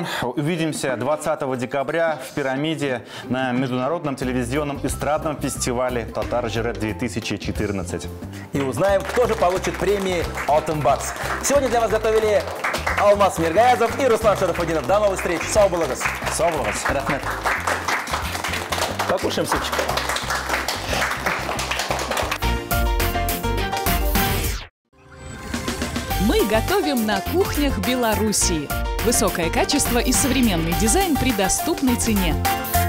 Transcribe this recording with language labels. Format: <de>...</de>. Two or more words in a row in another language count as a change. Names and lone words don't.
<ru>Увидимся 20 декабря в «Пирамиде» на Международном телевизионном эстрадном фестивале «Татар-2014». И узнаем, кто же получит премии Autumn Buds. Сегодня для вас готовили Алмаз Миргаязов и Руслан Шарафутдинов. До новых встреч.</ru> <tt>Сау булыгыз. Сау булыгыз. Рахмет.</tt> <ru>Покушаем супчик. Мы готовим на кухнях Белоруссии. Высокое качество и современный дизайн при доступной цене.</ru>